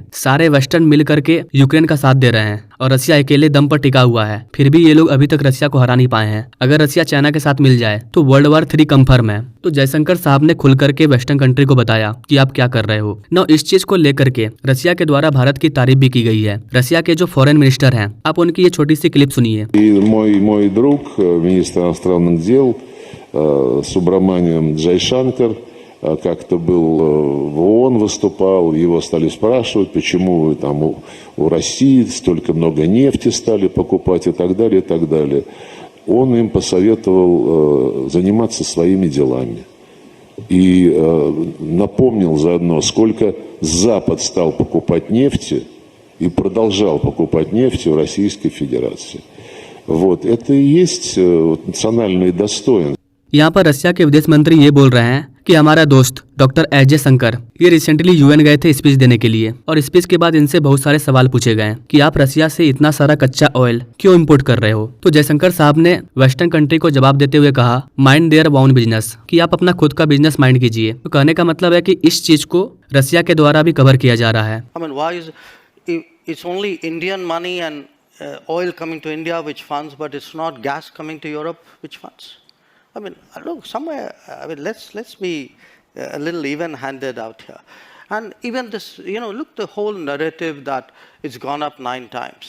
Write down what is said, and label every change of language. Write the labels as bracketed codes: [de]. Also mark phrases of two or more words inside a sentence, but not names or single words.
[hi] सारे वेस्टर्न मिल करके यूक्रेन का साथ दे रहे हैं और रसिया अकेले दम पर टिका हुआ है, फिर भी ये लोग अभी तक रसिया को हरा नहीं पाए हैं। अगर रसिया चाइना के साथ मिल जाए तो [en] World War 3 confirm [hi] है। तो जयशंकर साहब ने खुल करके [en] western country [hi] को बताया कि आप क्या कर रहे हो। ना इस चीज को लेकर के रसिया के द्वारा भारत की तारीफ भी की गई है। रसिया के जो [en] foreign minister [hi] हैं, आप उनकी ये छोटी सी क्लिप सुनिए। [ru] Мой друг, министр иностранных дел Субраманиан Джайшанкар, как-то был в ООН выступал, его стали спрашивать, почему вы там у России столько много нефти стали покупать и так далее, и так далее. Он им посоветовал заниматься своими делами. И напомнил заодно, сколько Запад стал покупать нефти и продолжал покупать нефть у Российской Федерации. Вот, это и есть национальные достоинства. [hi] यहाँ पर रशिया के विदेश मंत्री ये बोल रहे हैं कि हमारा दोस्त डॉक्टर एस जयशंकर ये रिसेंटली यूएन गए थे स्पीच देने के लिए, और स्पीच के बाद इनसे बहुत सारे सवाल पूछे गए कि आप रशिया से इतना सारा कच्चा ऑयल क्यों इंपोर्ट कर रहे हो। तो जयशंकर साहब ने [en] western country [hi] को जवाब देते हुए कहा, [en] mind their own business, [hi] कि आप अपना खुद का [en] business mind [hi] कीजिए। तो कहने का मतलब है कि इस चीज को रशिया के द्वारा भी कवर किया जा रहा है। [en] I mean, why is it's only Indian money and oil coming to India which funds, but it's not gas coming to Europe which funds? I mean, look, somewhere. I mean, let's be a little even-handed out here. And even this, look, the whole narrative that it's gone up 9 times.